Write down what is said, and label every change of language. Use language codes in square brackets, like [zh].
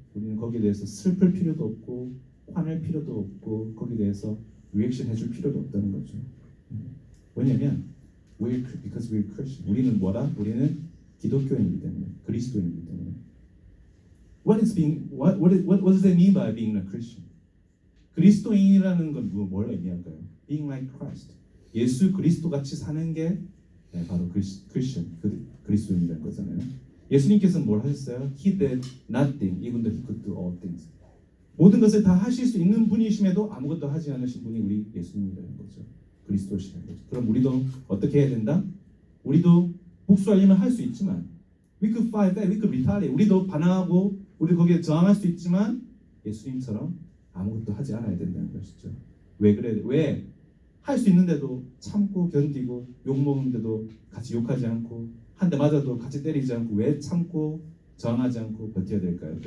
[ko] 우리는 거기에 대해서 슬플 필요도 없고 화낼 필요도 없고 거기에 대해서 리액션 해줄 필요도 없다는 거죠. 왜냐면 [en] because we're Christian. [ko] 우리는 뭐라? 우리는 기독교인이기 때문에, 그리스도인이기 때문에. [en] What does that mean by being a Christian? [ko] 그리스도인이라는 건 뭘 의미할까요? [en] Being like Christ. [ko] 예수 그리스도 같이 사는 게 바로 Christian, 그리스도인이라는 거잖아요. 예수님께서는 뭘 하셨어요? [en] He did nothing, even though he could do all things. [ko] 모든 것을 다 하실 수 있는 분이심에도 아무것도 하지 않으신 분이 우리 예수님이라는 거죠. 그리스도시라는 거죠. 그럼 우리도 어떻게 해야 된다? 우리도 복수하려면 할 수 있지만 [en] we could fight back, we could retaliate. [ko] 우리도 반항하고 우리 거기에 저항할 수 있지만 예수님처럼 아무것도 하지 않아야 된다는 것이죠. 왜 그래? 왜? 할 수 있는데도 참고 견디고 욕먹는데도 같이 욕하지 않고 한 대 맞아도 같이 때리지 않고 왜 참고 저항하지 않고 버텨야 될까요?